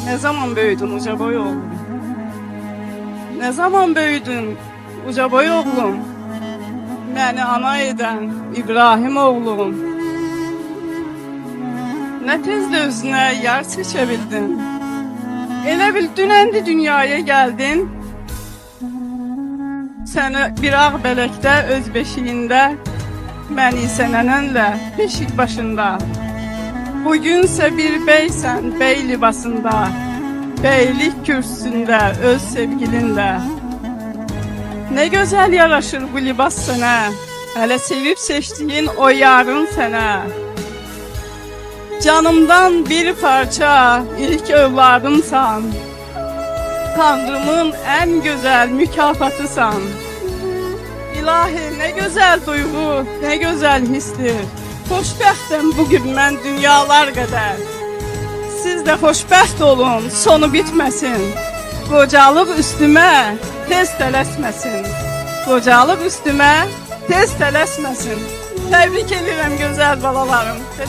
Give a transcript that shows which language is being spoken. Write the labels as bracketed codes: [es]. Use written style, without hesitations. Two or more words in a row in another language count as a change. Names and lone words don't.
[tr] Ne zaman büyüdün uca boy oğlum? Ne zaman büyüdün uca boy oğlum? Beni ana eden İbrahim oğlum. Ne tez de özüne yer seçebildin. [az] Elə bil dünəndi dünyaya geldin. Səni bir ağ bələkdə öz beşiyində, məni isə nənənlə beşik başında. Bugünsə bir beysən bey libasında, beylik kürsüsündə öz sevgilinlə. [tr] Ne güzel yaraşır [az] bu libas sənə, hələ sevib seçdiyin o yarın sənə. Canımdan bir parça ilk övladımsan, Tanrımın [tr] en güzel [az] mükafatısan. [tr] İlahi ne güzel duygu, ne güzel histir. [az] Xoşbəxtəm bugün mən dünyalar qədər. Siz de xoşbəxt olun, sonu bitməsin. Qocalıq üstümə tez tələsməsin. Qocalıq üstümə tez tələsməsin. Təbrik edirəm gözəl balalarım.